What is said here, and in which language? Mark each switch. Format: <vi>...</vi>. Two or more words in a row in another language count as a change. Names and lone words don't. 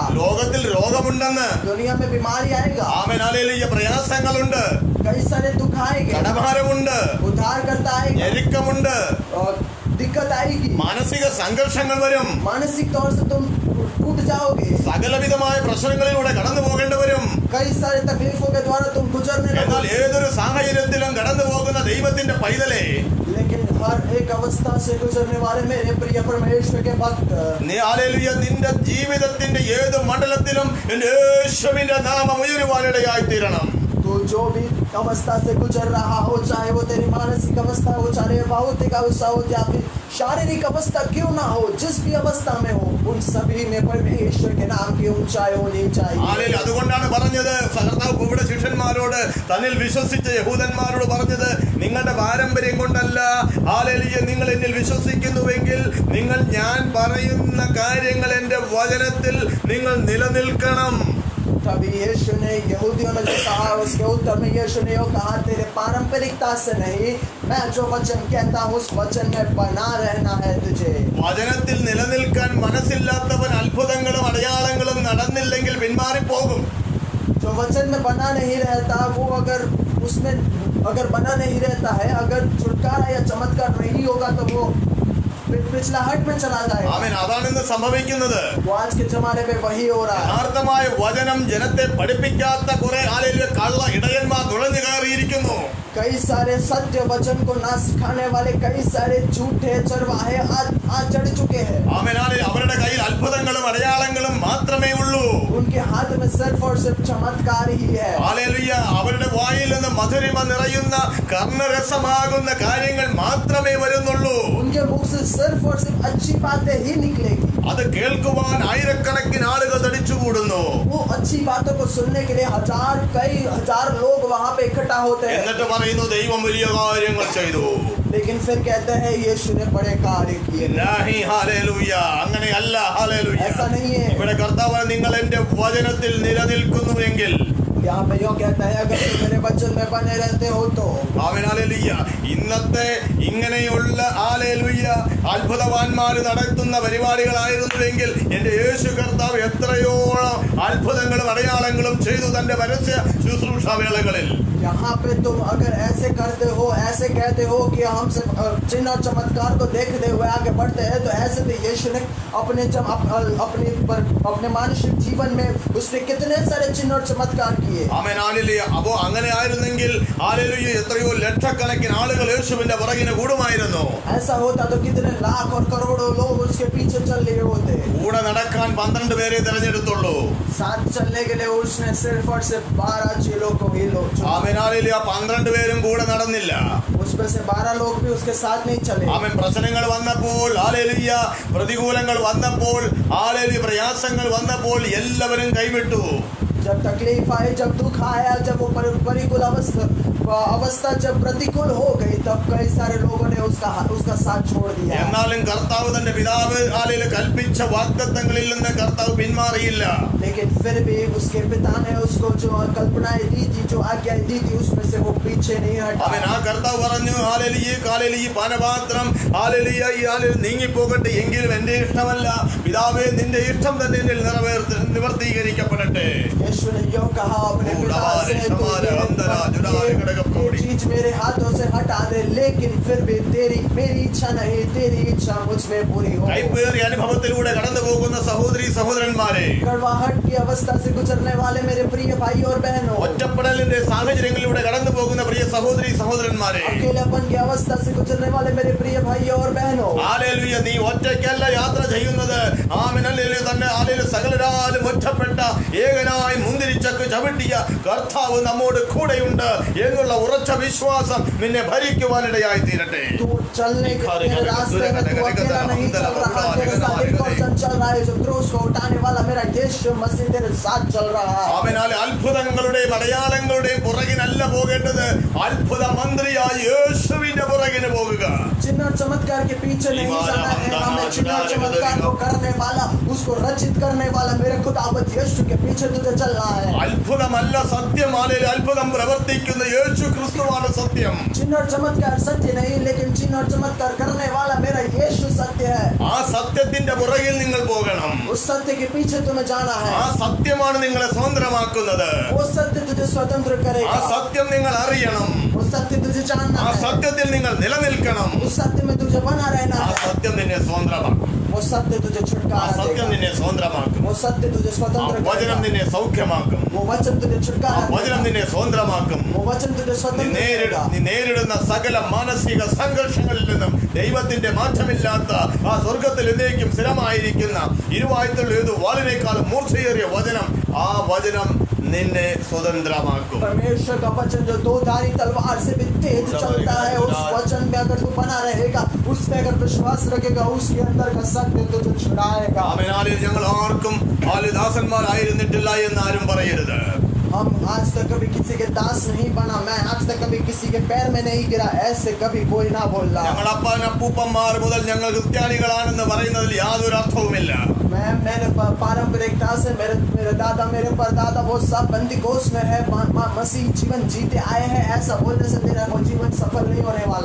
<ml>ലോകത്തിൽ രോഗമുണ്ടെന്ന്,</ml> <hi>दुनिया में बीमारी आएगा,</hi> <ml>ആമേൻ. ഹല്ലേലൂയ. പ്രയാസങ്ങളുണ്ട്,</ml> <hi>कई सारे दुख आएंगे,</hi> <ml>കടഭാരമുണ്ട്,</ml> <hi>उद्धार करता आएगा</hi> <ml>ഞെരുക്കമുണ്ട്,</ml> <hi>और दिक्कत आएगी,</hi> <ml>മാനസിക സംഘർഷങ്ങൾ വരും,</ml> <hi>मानसिक तौर से तुम टूट जाओगे,</hi> <ml>സകലവിധമായ പ്രശ്നങ്ങളിലൂടെ കടന്നു പോകേണ്ടി വരും.</ml> <hi>कई सारे तकलीफों के द्वारा तुम गुजरने</hi> <ml>എന്നാൽ</ml> <hi>लगोगे।</hi> <ml>ഏതൊരു സാഹചര്യത്തിലും കടന്നു പോകുന്ന ദൈവത്തിന്റെ പൈതലേ,</ml> <hi>लेकिन हर एक अवस्था से गुजरने वाले मेरे प्रिय परमेश्वर के भक्त,</hi> <ml>നീ ഹല്ലേലൂയ നിന്റെ ജീവിതത്തിന്റെ ഏത് മണ്ഡലത്തിലും യേശുവിന്റെ നാമം ഉയരുവാനിടയായി തീരണം.</ml> <hi>तो जो भी अवस्था से गुजर रहा हो, चाहे वो तेरी मानसिक अवस्था हो, चाहे भौतिक अवस्था हो या फिर शारीरिक अवस्था क्यों ना हो, जिस भी अवस्था में हो, उन सभी में परमेश्वर के नाम की ऊंचाई होनी चाहिए।</hi> <ml>അതുകൊണ്ടാണ് പറഞ്ഞത് കർത്താവ് ഇവിടെ ശിഷ്യന്മാരോട് തന്നിൽ വിശ്വസിച്ച യഹൂദന്മാരോട് പറഞ്ഞത്, നിങ്ങളുടെ പാരമ്പര്യം കൊണ്ടല്ല, ഹല്ലേലൂയ, നിങ്ങൾ എന്നിൽ വിശ്വസിക്കുന്നുവെങ്കിൽ നിങ്ങൾ ഞാൻ പറയുന്ന കാര്യങ്ങൾ എന്റെ വചനത്തിൽ നിങ്ങൾ നിലനിൽക്കണം.</ml> <hi>तभी यीशु ने यहूदियों ने जो कहा, उसके उत्तर में यीशु ने कहा, तेरे पारंपरिकता से नहीं, मैं जो वचन कहता हूँ उस वचन में बना रहना है तुझे।</hi> <ml>വചനത്തിൽ നിലനിൽക്കാൻ മനസ്സില്ലാത്തവൻ അത്ഭുതങ്ങളും അടയാളങ്ങളും നടന്നില്ലെങ്കിൽ പിന്മാറിപ്പോകും.</ml> <hi>जो वचन में बना नहीं रहता, वो अगर उसमें अगर बना नहीं रहता है, अगर छुटकारा या चमत्कार नहीं होगा तो वो पिछला हट में चला जाएगा।</hi> <ml>ആമേൻ. അതാണ് ഇന്ന് സംഭവിക്കുന്നത്.</ml> <hi>वो आज के जमाने में वही हो रहा है।</hi> <ml>യഥാർത്ഥമായ വചനം ജനത്തെ പഠിപ്പിക്കാത്ത കുറെ ആളുകൾ കള്ള ഇടയന്മാർ നുഴഞ്ഞു കയറിയിരിക്കുന്നു.</ml> <hi>कई सारे सत्य वचन को ना सिखाने वाले कई सारे झूठे चरवाहे आज चढ़ चुके हैं।</hi> <ml>ആമേൻ. അവരുടെ കയ്യിൽ അത്ഭുതങ്ങളും അടയാളങ്ങളും മാത്രമേ ഉള്ളൂ.</ml> <hi>उनके हाथ में सिर्फ और सिर्फ चमत्कार ही है।</hi> <ml>ഹല്ലേലൂയ. അവരുടെ വായിൽ നിന്ന് മധുരിമ നിറയുന്ന കർണരസമാകുന്ന കാര്യങ്ങൾ മാത്രമേ വരുന്നുള്ളൂ.</ml> <hi>उनके मुख से सिर्फ और सिर्फ अच्छी बातें ही निकलेगी।</hi> <ml>അത് കേൾക്കുവാൻ ആയിരക്കണക്കിന് ആളുകൾ തടിച്ചുകൂടുന്നു.</ml> <hi>वो अच्छी बातों को सुनने के लिए कई हजार लोग वहाँ पे इकट्ठा होते हैं।</hi> <ml>എന്നിട്ട് പറയുന്നു ദൈവം വലിയ കാര്യങ്ങൾ ചെയ്തു.</ml> <hi>लेकिन फिर कहते हैं यीशु ने बड़े कार्य किए।</hi> <ml>നാഹി. ഹല്ലേലൂയ. അങ്ങനെയല്ല. ഹല്ലേലൂയ.</ml> <hi>ऐसा नहीं है।</hi> <ml>ഇവിടെ കർത്താവ് നിങ്ങൾ എന്റെ വചനത്തിൽ നിലനിൽക്കുന്നുവെങ്കിൽ,</ml> <hi>यहाँ पे यो कहता है, अगर तुम मेरे वचन में बने रहते हो तो।</hi> <ml>ആമേൻ. ഹല്ലേലൂയ. ഇന്നത്തെ ഇങ്ങനെയുള്ള ഹല്ലേലൂയ അത്ഭുതവാന്മാര് നടത്തുന്ന പരിപാടികളായിരുന്നുവെങ്കിൽ എന്റെ യേശു കർത്താവ് എത്രയോളം അത്ഭുതങ്ങളും അടയാളങ്ങളും ചെയ്തു തന്റെ പരസ്യ ശുശ്രൂഷ വേളകളിൽ.</ml> <hi>यहाँ पे तुम अगर ऐसे करते हो, ऐसे कहते हो कि हम सिर्फ चिन्ह और चमत्कार को देखते हुए आगे बढ़ते हैं, तो ऐसे भी यीशु ने अपने मानसिक जीवन में उसने कितने सारे चिन्ह और चमत्कार किए।</hi> <ml>ആമേൻ. ഹല്ലേലൂയ. അപ്പോ അങ്ങനെ ആയിരുന്നെങ്കിൽ ഹല്ലേലൂയ എത്രയോ ലക്ഷക്കണക്കിന് ആളുകൾ യേശുവിന്റെ പുറകിന് കൂടുമായിരുന്നു.</ml> <hi>ऐसा होता तो कितने लाख और करोड़ों लोग उसके पीछे चल रहे होते।</hi> <ml>കൂടെ നടക്കാൻ 12 പേരെ തെരഞ്ഞെടുത്തുള്ളൂ.</ml> <hi>साथ चलने के लिए उसने सिर्फ और सिर्फ 12 चेलों को ही चुना।</hi> <ml>ആമേൻ. ഹല്ലേലൂയ. 12 പേരും കൂടെ നടന്നില്ല.</ml> <hi>उसमें से 12 लोग भी उसके साथ नहीं चले।</hi> <ml>ആമേൻ. പ്രശ്നങ്ങൾ വന്നപ്പോൾ ഹല്ലേലൂയ, പ്രതികൂലങ്ങൾ വന്നപ്പോൾ ഹല്ലേലൂയ, പ്രയാസങ്ങൾ വന്നപ്പോൾ എല്ലാവരും കൈവിട്ടു.</ml> <hi>जब तकलीफ आई, जब दुख आया, जब वो प्रतिकूल अवस्था जब प्रतिकूल हो गई, तब कई सारे लोगों ने उसका साथ छोड़ दिया।</hi> <ml>എന്നാലും കർത്താവ് തന്റെ പിതാവ് ഹല്ലേലൂയ കൽപ്പിച്ച വാഗ്ദത്തങ്ങളിൽ നിന്ന് കർത്താവ് പിന്മാറിയില്ല.</ml> <hi>लेकिन फिर भी उसके पिता ने उसको जो कल्पनाएं दी थी, जो आज्ञाएं दी थी, उसमें से वो पीछे नहीं हटा।</hi> <ml>അവൻ ആ കർത്താവ് പറഞ്ഞു, ഹല്ലേലൂയ, ഹല്ലേലൂയ, ഈ പാനപാത്രം ഹല്ലേലൂയ നീങ്ങിപ്പോകട്ടെ, എങ്കിലും എന്റെ ഇഷ്ടമല്ല പിതാവേ, നിന്റെ ഇഷ്ടം തന്നെ എന്നിൽ നിവർത്തീകരിക്കപ്പെടട്ടെ.</ml> <hi>यीशु ने यूं कहा अपने पिता से, ये चीज मेरे हाथों से हटा दे, लेकिन फिर भी मेरी इच्छा नहीं, तेरी इच्छा मुझ में पूरी हो।</hi> <ml>കൈപ്പേറിയ അനുഭവത്തിലൂടെ കടന്നു പോകുന്ന സഹോദരി സഹോദരന്മാരെ,</ml> <hi>कड़वाहट की अवस्था से गुजरने वाले मेरे प्रिय भाई और बहनों,</hi> <ml>ഒറ്റപ്പെടലിന്റെ സാഹചര്യങ്ങളിലൂടെ കടന്നു പോകുന്ന പ്രിയ സഹോദരി സഹോദരന്മാരെ,</ml> <hi>अकेलापन की अवस्था से गुजरने वाले मेरे प्रिय भाई और बहनों,</hi> <ml>ഹല്ലേലൂയ, നീ ഒറ്റയ്ക്കല്ല യാത്ര ചെയ്യുന്നത്. ആമേൻ. ഹല്ലേലൂയ. തന്നെ ഹല്ലേലൂയ സകലരാലും ഒറ്റപ്പെട്ട ഏകനായി മുന്തിരിച്ചക്ക് ചവിട്ടിയ കർത്താവ് നമ്മോട് കൂടെയുണ്ട് എന്നുള്ള ഉറച്ച വിശ്വാസം നിന്നെ ഭരിക്കുവാനിടയായി തീരട്ടെ.</ml> <hi>तू चलने के रास्ते में तू अकेला नहीं चल रहा, तेरे साथ एक और चल रहा है, जो क्रूस को उठाने वाला मेरा यीशु मसीह तेरे साथ चल रहा है।</hi> <ml>അവനാൽ അത്ഭുതങ്ങളുടെയും അടയാളങ്ങളുടെയും പുറകിനല്ല പോകേണ്ടത്, അത്ഭുത മന്ത്രിയായ യേശുവിന്റെ പുറകിന് പോകുക.</ml> <hi>चिन्ह और चमत्कार के पीछे नहीं जाना है, हमें चिन्ह और चमत्कार को करने वाला, उसको रचित करने वाला मेरे खुदावंद यीशु के पीछे तुझे चलना है।</hi> <ml>അത്ഭുതമല്ല സത്യം, അല്ലെങ്കിൽ അത്ഭുതം പ്രവർത്തിക്കുന്ന യേശു ക്രിസ്തുവാണ് സത്യം.</ml> <hi>चिन्ह और चमत्कार सत्य नहीं, लेकिन चिन्ह और चमत्कार करने वाला मेरा यीशु सत्य है।</hi> <ml>ആ സത്യത്തിന്റെ പുറകിൽ നിങ്ങൾ പോകണം.</ml> <hi>उस सत्य के पीछे तुम्हें जाना है।</hi> <ml>ആ സത്യമാണ് നിങ്ങളെ സ്വതന്ത്രമാക്കുന്നത്.</ml> <hi>वो सत्य तुझे स्वतंत्र</hi> <ml>ആ</ml> <hi>करेगा।</hi> <ml>സത്യം നിങ്ങൾ അറിയണം.</ml> <hi>वो सत्य तुझे जानना</hi> <ml>ആ</ml> <hi>है।</hi> <ml>സത്യത്തിൽ നിങ്ങൾ നിലനിൽക്കണം.</ml> <hi>उस सत्य में तुझे बना रहना</hi> <ml>ആ</ml> <hi>है।</hi> <ml>സത്യം നിന്നെ സ്വതന്ത്രമാക്കും.</ml> <hi>वो सत्य तुझे</hi> <ml>ആ</ml> <hi>छुटकारा</hi> <ml>സത്യം</ml> <hi>देगा।</hi> <ml>നിന്നെ സ്വതന്ത്രമാക്കും.</ml> <hi>वो सत्य तुझे</hi> <ml>ആ</ml> <hi>स्वतंत्र</hi> <ml>വചനം</ml> <hi>करेगा।</hi> <ml>നിന്നെ സൗഖ്യമാക്കും.</ml> <hi>वो वचन तुझे</hi> <ml>ആ</ml> <hi>छुटकारा</hi> <ml>വചനം</ml> <hi>देगा।</hi> <ml>നിന്നെ സ്വതന്ത്രമാക്കും.</ml> <hi>वो वचन तुझे</hi> <ml>നീ</ml> <hi>स्वतंत्र करेगा।</hi> <ml>നേരിടുന്ന സകല മാനസിക സംഘർഷങ്ങളിൽ നിന്നും ദൈവത്തിന്റെ മാറ്റമില്ലാത്ത ആ സ്വർഗത്തിൽ എന്നേക്കും സ്ഥിരമായിരിക്കുന്ന ഇരുവായ്ത്തുള്ള ഏത് വാളിനേക്കാളും മൂർച്ചയേറിയ വചനം, ആ വചനം നിന്നെ സ്വതന്ത്രമാക്കും.</ml> <hi>परमेश्वर का वचन जो दो धारी तलवार से भी तेज चलता है, उस वचन में अगर तू बना रहेगा, उस पे अगर विश्वास रखेगा, उसके अंदर का सत्य तुझे छुड़ाएगा.</hi> <ml>ആമേൻ. ഞങ്ങൾ ആർക്കും ദാസന്മാരായിരുന്നിട്ടില്ല എന്നാരും പറയരുത്.</ml> <hi>हम आज तक कभी किसी के दास नहीं बना, मैं आज तक कभी किसी के पैर में नहीं गिरा, ऐसे कभी कोई ना बोलना.</hi> <ml>ഞങ്ങൾ അപ്പൂപ്പന്മാർ മുതൽ ഞങ്ങൾ ക്രിസ്ത്യാനികളാണെന്ന് പറയുന്നതിൽ യാതൊരു അർത്ഥവുമില്ല.</ml> <hi>मैंने पारंपरिकता से मेरे दादा मेरे परदादा वो सब बंदीकोष में है, मसीह जीवन जीते आए हैं, ऐसा बोलने से तेरा वो जीवन सफल नहीं होने वाला.</hi>